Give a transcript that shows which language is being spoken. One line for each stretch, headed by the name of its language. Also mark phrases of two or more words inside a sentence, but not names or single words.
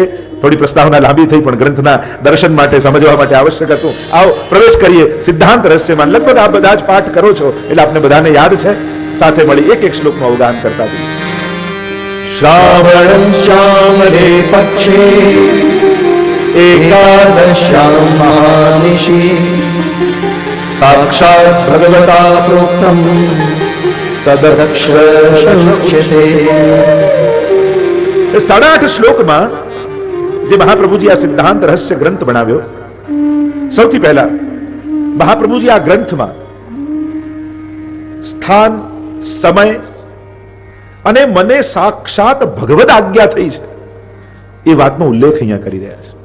Gujarati: થોડી પ્રસ્તાવના લાંબી થઈ, પણ ગ્રંથના દર્શન માટે, સમજવા માટે આવશ્યક હતું. આવો પ્રવેશ કરીએ સિદ્ધાંત રહસ્યમાં. લગભગ આપ બધા જ પાઠ કરો છો એટલે આપને બધાને યાદ છે. સાથે મળી એક શ્લોકનું અવગાન કરતા જઈએ.
Sanskrit: श्रावण श्यामले पक्षे एकादश्यां महानिशि साक्षात् भगवता प्रोक्तं तदक्षरशुच्यते।
Gujarati: 8.5 શ્લોકમાં જે મહાપ્રભુજી આ સિદ્ધાંત રહસ્ય ગ્રંથ બનાવ્યો, સૌથી પહેલા મહાપ્રભુજી આ ગ્રંથમાં સ્થાન, સમય અને મને સાક્ષાત ભગવદ આજ્ઞા થઈ છે એ વાતનો ઉલ્લેખ અહીંયા કરી રહ્યા છે.